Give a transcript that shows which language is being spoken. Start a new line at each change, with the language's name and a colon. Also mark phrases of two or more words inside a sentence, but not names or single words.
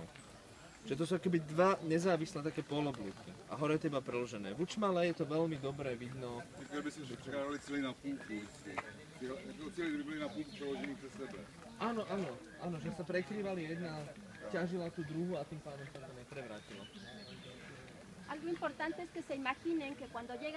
Slovak: Čiže to sú akoby dva nezávislé také poloblúky a hore je to iba preložené. V Učmale je to veľmi dobre vidno.
Czech: Říkal by si, že překládali celý na půlku. Celý by byli na půlku přeložení přes sebe.
Slovak: Áno, že sa prekrývali jedna, ťažila tú druhú a tým pádom sa to neprevrátilo.
Spanish: Algo importante es que se imaginen que cuando llegan